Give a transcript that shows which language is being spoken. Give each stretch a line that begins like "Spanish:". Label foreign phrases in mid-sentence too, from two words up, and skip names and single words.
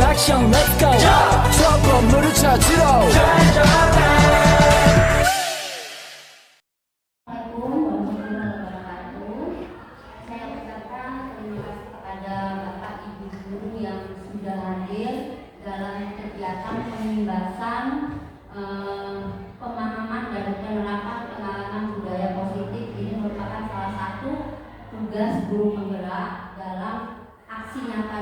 Korean: 미션
English: let's go
Korean: 저 건물을 찾으러
Indonesian: Pembahasan pemahaman dan penerapan pengalaman budaya positif ini merupakan salah satu tugas guru penggerak dalam aksi nyatanya.